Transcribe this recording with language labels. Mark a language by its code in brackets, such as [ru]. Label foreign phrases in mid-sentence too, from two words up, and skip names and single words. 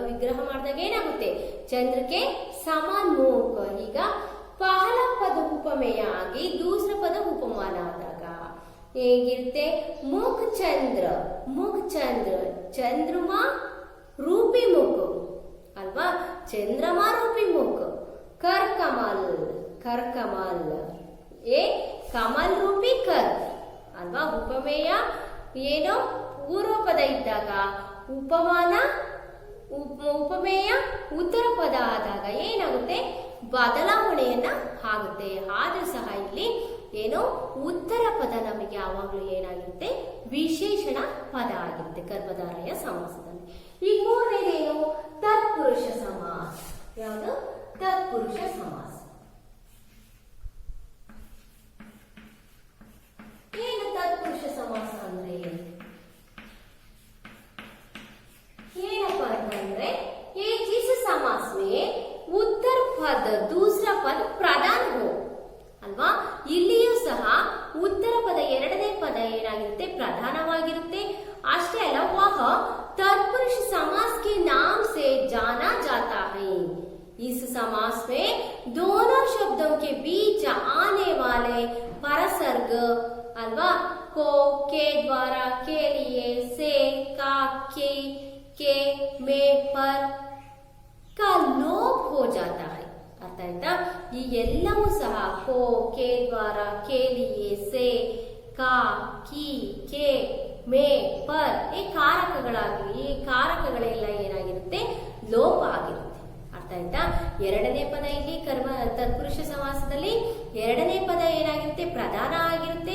[kn] ವಿಗ್ರಹ ಮಾಡಿದಾಗ ಏನಾಗುತ್ತೆ ಚಂದ್ರಕ್ಕೆ ಸಮಾನ ಮುಖ ಈಗ ಪಹಲ ಪದ ಉಪಮೇಯ ಆಗಿ दूसरा ಪದ ಉಪಮಾನ ಆದಾಗ ಹೇಗಿರುತ್ತೆ ಮುಖ ಚಂದ್ರ ಚಂದ್ರಮಾ ರೂಪಿ ಮುಖ ಅಲ್ವಾ ಚಂದ್ರಮಾ ರೂಪಿ ಮುಖ [hi] कर कमल ए कमल रूपी कर [kn] अल्वा उपमेय ಏನು ಪೂರ್ವ ಪದ ಇದ್ದಾಗ ಉಪಮಾನ ಉಪಮೇಯ ಉತ್ತರ ಪದ ಆದಾಗ ಏನಾಗುತ್ತೆ ಬದಲಾವಣೆಯನ್ನ ಆಗುತ್ತೆ ಆದ್ರೂ ಸಹ ಇಲ್ಲಿ ಏನು ಉತ್ತರ ಪದ ನಮಗೆ ಯಾವಾಗಲೂ ಏನಾಗಿರುತ್ತೆ ವಿಶೇಷಣ ಪದ ಆಗಿರುತ್ತೆ ಕರ್ಮಧಾರಯ ಸಮಾಸದಲ್ಲಿ. ಈಗ ಮೂರನೇದೇನು ತತ್ಪುರುಷ ಸಮಾಸ. [hi] ಯಾವುದು तत्पुरुष समास. [kn] ಏನು ತತ್ಪುರುಷ ಸಮಾಸ ಅಂದ್ರೆ ಏನಪ್ಪ ಅಂತಂದ್ರೆ [hi] ये जिस समास में उत्तर पद दूसरा पद प्रधान हो [kn] ಅಲ್ವಾ, ಇಲ್ಲಿಯೂ ಸಹ ಉತ್ತರ ಪದ ಎರಡನೇ ಪದ ಏನಾಗಿರುತ್ತೆ ಪ್ರಧಾನವಾಗಿರುತ್ತೆ. ಅಷ್ಟೇ ಅಲ್ಲ, [hi] ವಹ तत्पुरुष समास के नाम से जाना जाता है. इस समास में दोनों शब्दों के बीच आने वाले परसर्ग अल्वा को के द्वारा के लिए से का के में पर का लोप हो जाता है. [kn] ಅರ್ಥ ಆಯ್ತಾ? ಈ ಎಲ್ಲವೂ ಸಹ [hi] को के द्वारा के लिए से का की के में पर [kn] ಈ ಕಾರಕಗಳಾಗಿ ಈ ಕಾರಕಗಳೆಲ್ಲ ಏನಾಗಿರುತ್ತೆ ಲೋಪ ಆಗಿರುತ್ತೆ. ಅರ್ಥ ಆಯ್ತಾ? ಎರಡನೇ ಪದ ಇಲ್ಲಿ ಕರ್ಮ ತತ್ಪುರುಷ ಸಮಾಸದಲ್ಲಿ ಎರಡನೇ ಪದ ಏನಾಗಿರುತ್ತೆ ಪ್ರಧಾನ ಆಗಿರುತ್ತೆ.